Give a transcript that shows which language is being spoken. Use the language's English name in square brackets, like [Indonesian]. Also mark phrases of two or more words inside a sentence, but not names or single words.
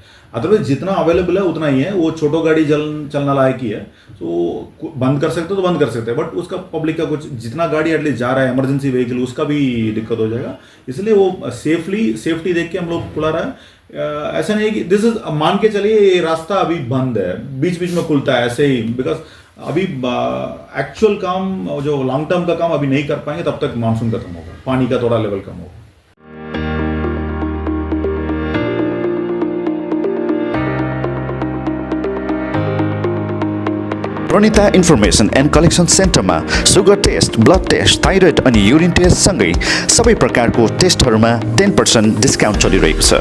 [Hindi] अदरवाइज जितना अवेलेबल है उतना ही है, वो छोटो गाड़ी चलना लायक ही है, तो बंद कर सकते हो तो बंद कर सकते हैं, बट उसका पब्लिक का कुछ जितना गाड़ी एटलीस्ट जा रहा है [English] emergency vehicle [Hindi] उसका भी दिक्कत हो जाएगा, इसलिए वो सेफ्टी देख के हम लोग खुला रहा है। ऐसा नहीं है कि [English] this is [Hindi] मान के चलिए ये रास्ता अभी बंद है, बीच बीच में खुलता है ऐसे ही, बिकॉज अभी एक्चुअल काम जो [English] long term [Hindi] का काम अभी नहीं कर पाएंगे तब तक मानसून खत्म होगा, पानी का थोड़ा लेवल कम होगा। [Nepali] प्रणिता इन्फर्मेसन एन्ड कलेक्सन सेन्टरमा [English] sugar test, blood test, thyroid [Nepali] अनि [English] urine test [Nepali] सँगै सबै प्रकारको टेस्टहरूमा 10% डिस्काउन्ट चलिरहेको छ।